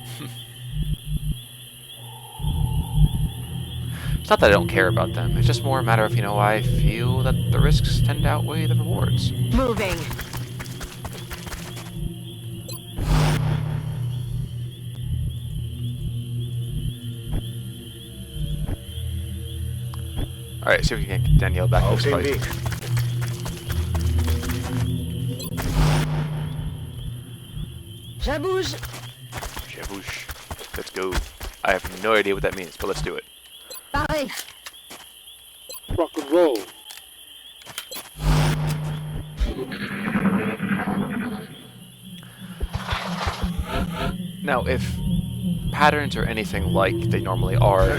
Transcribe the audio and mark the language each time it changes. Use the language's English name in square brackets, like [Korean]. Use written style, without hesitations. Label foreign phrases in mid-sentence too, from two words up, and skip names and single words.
[English] It's not that I don't care about them, it's just more a matter of, I feel that the risks tend to outweigh the rewards. Moving. Alright, see if we can get Danielle back to this [German] Auf den [English] fight. [German] Weg. [French] Je bouge. Shaboosh. [English] Let's go. I have no idea what that means, but let's do it. [French] Pareil. [English] Rock and roll. Now, if patterns are anything like they normally are, there's